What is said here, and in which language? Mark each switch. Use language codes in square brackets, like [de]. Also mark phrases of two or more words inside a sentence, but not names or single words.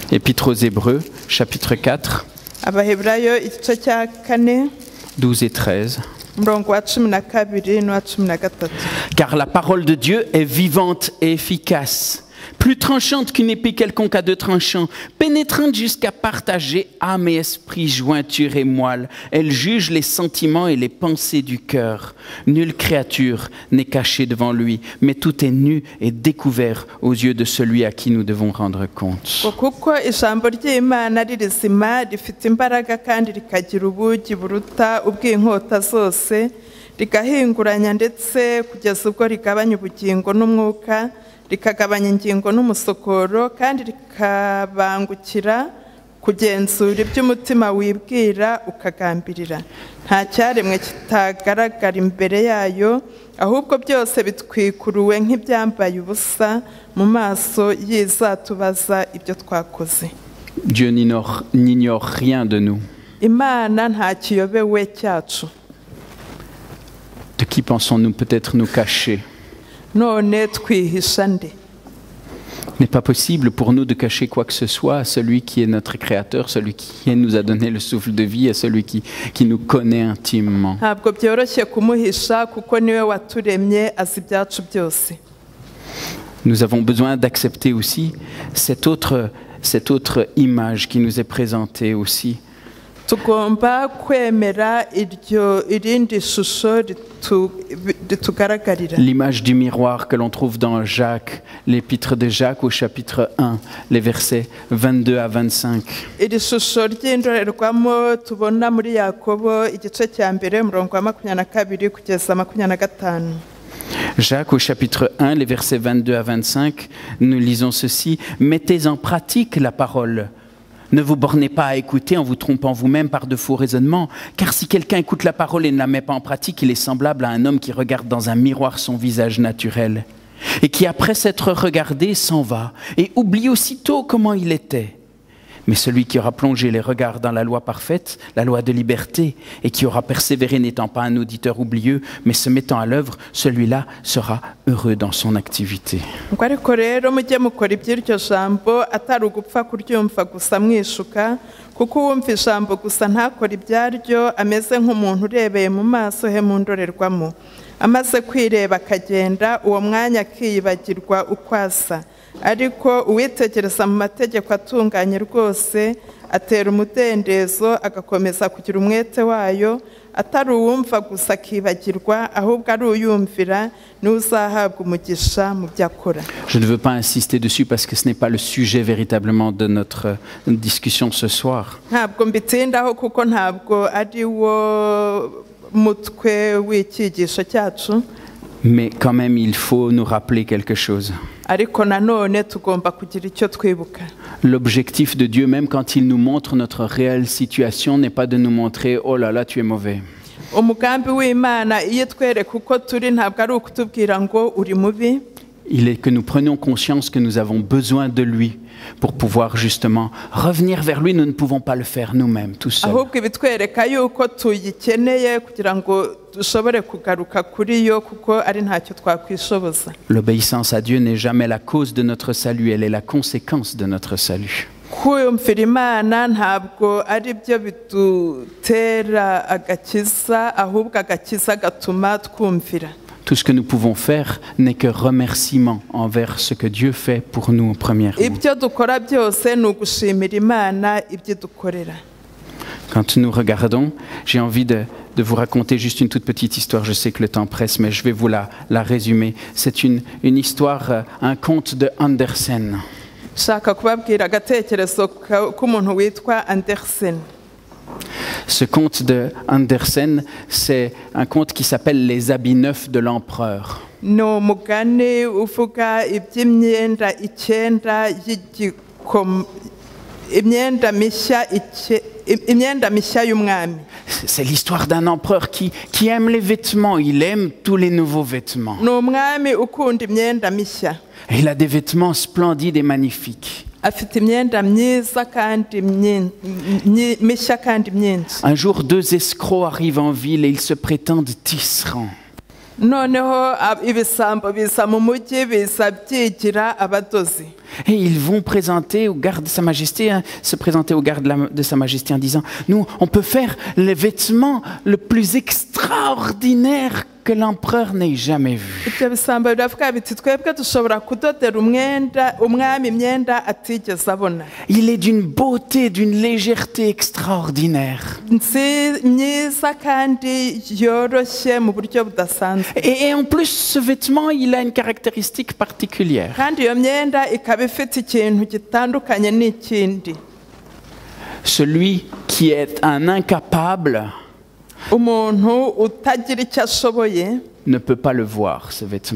[fr] Épître aux Hébreux, chapitre 4, [rw] Abaheburayo igice cya 4 [fr] 12 et 13. [rw] umurongo wa 12 n'uwa 13. [fr] Car la parole de Dieu est vivante et efficace, plus tranchante qu'une épée quelconque à deux tranchants, pénétrante jusqu'à partager âme et esprit, jointure et moelle. Elle juge les sentiments et les pensées du cœur. Nulle créature n'est cachée devant lui, mais tout est nu et découvert aux yeux de celui à qui nous devons rendre compte. [rw] Kuko ijambo ry'Imana ari rizima rifite imbaraga kandi rikagira ubugi buruta ubw'inkota zose, rigahinguranya ndetse kugeza ubwo rigabanya ubugingo n'umwuka, rikagabanya ingingo n'umusokoro, kandi rikabangukira kugenzura iby'umutima wibwira ukagambirira. Nta cyaremwe kitagaragara imbere yayo, ahubwo byose bitwikuruwe nk'ibyambaye ubusa mu maso y'izatubaza ibyo twakoze. [fr] Dieu n'ignore rien de nous. [rw] imana nta kiyobewe cyacu. [fr] De qui pensons-nous peut-être nous cacher? [rw] None twihisha nde? [fr] Il n'est pas possible pour nous de cacher quoi que ce soit à celui qui est notre créateur, celui qui nous a donné le souffle de vie, à celui qui nous connaît intimement. [rw] Ntabwo byoroshye kumuhisha kuko niwe waturemye azi ibyacu byose. [fr] Nous avons besoin d'accepter aussi cette autre image qui nous est présentée aussi. [rw] Tugomba kwemera irindi shusho ritugaragarira. [fr] L'image du miroir que l'on trouve dans Jacques, l'épître de Jacques au chapitre 1, les versets 22 à 25. [rw] Iri shusho ry'indorerwamo tubona muri Yakobo igice cya mbere umurongo wa 22 kugeza 25. [fr] Jacques au chapitre 1, les versets 22 à 25, nous lisons ceci. Mettez en pratique la parole. Ne vous bornez pas à écouter en vous trompant vous-même par de faux raisonnements, car si quelqu'un écoute la parole et ne la met pas en pratique, il est semblable à un homme qui regarde dans un miroir son visage naturel, et qui après s'être regardé s'en va, et oublie aussitôt comment il était. Mais celui qui aura plongé les regards dans la loi parfaite, la loi de liberté, et qui aura persévéré n'étant pas un auditeur oublieux, mais se mettant à l'œuvre, celui-là sera heureux dans son activité. [rw] Ariko rero mujye mukora iby'iryo jambo atari ugupfa kuryumva gusa mwishuka, kuko uwumva ijambo gusa ntakora ibyaryo ameze nk'umuntu urebeye mu maso he mu ndorerwamo. Amaze kwireba akagenda, uwo mwanya akiyibagirwa uko asa. Ariko uwitegereza mu mategeko atunganye rwose atera umudendezo agakomeza kugira umwete wayo, atari uwumva gusa akibagirwa ahubwo ari uyumvira niwe uzahabwa umugisha mu byo akora. [fr] Je ne veux pas insister dessus parce que ce n'est pas le sujet véritablement de notre discussion ce soir. [rw] Ntabwo mbitindaho kuko ntabwo ari wo mutwe w'icyigisho cyacu. [fr] Mais quand même, il faut nous rappeler quelque chose. [rw] Ariko nanone tugomba kugira icyo twibuka. [fr] L'objectif de Dieu, même quand il nous montre notre réelle situation, n'est pas de nous montrer « Oh là là, tu es mauvais ». [rw] Umugambi w'Imana iyo twereka uko turi ntabwo ari ukutubwira ngo uri mubi. [fr] Il est que nous prenions conscience que nous avons besoin de lui pour pouvoir justement revenir vers lui. Nous ne pouvons pas le faire nous-mêmes, tout seuls. [rw] Ahubwo bitwereka yuko tuyikeneye kugira ngo dushobore kugaruka kuri yo kuko ari ntacyo twakwishoboza. [fr] L'obéissance à Dieu n'est jamais la cause de notre salut, elle est la conséquence de notre salut. [rw] Kumvira Imana ntabwo ari byo bidutera agakiza, ahubwo agakiza gatuma twumvira. [fr] Tout ce que nous pouvons faire n'est que remerciement envers ce que Dieu fait pour nous premièrement. [rw] Ibyo dukora byose ni ugushimira Imana ibyo dukorera. [fr] Quand nous regardons, j'ai envie de vous raconter juste une toute petite histoire. Je sais que le temps presse, mais je vais vous la résumer. C'est une histoire, un conte de Andersen. [rw] Shaka kubabwira agatekerezo k'umuntu witwa Andersen. [fr] Ce conte de Andersen, c'est un conte qui s'appelle Les habits neufs de l'empereur. [rw] No mugani uvuga iby'imyenda icyenda imyenda mishya y'umwami. [fr] C'est l'histoire d'un empereur qui aime les vêtements, il aime tous les nouveaux vêtements. [rw] No umwami ukunda imyenda mishya. [fr] Et il a des vêtements splendides et magnifiques. [rw] Afite imyenda myiza kandi mishya kandi myinshi. [fr] Un jour, deux escrocs arrivent en ville et ils se prétendent tisserands. [rw] Noneho ibisambo biza mu mujyi biza byigira abadozi. [fr] Et ils vont présenter au garde de Sa Majesté, se présenter au garde de Sa Majesté en disant « Nous, on peut faire les vêtements le plus extraordinaire que l'empereur n'ait jamais vu. » [rw] Ibyo bisambo biravuga biti twebwe dushobora kudodera umwami imyenda atigeze abona. [fr] Il est d'une beauté, d'une légèreté extraordinaire. [rw] Myiza kandi yoroshye mu buryo budasanzwe. [fr] Et en plus, ce vêtement, il a une caractéristique particulière. [rw] Kandi iyo myenda ikaba ifite ikintu gitandukanye n'ikindi. [fr] Celui qui est un incapable [rw] Umuntu utagira icyo ashoboye [fr] ne peut pas le voir, ce vêtement.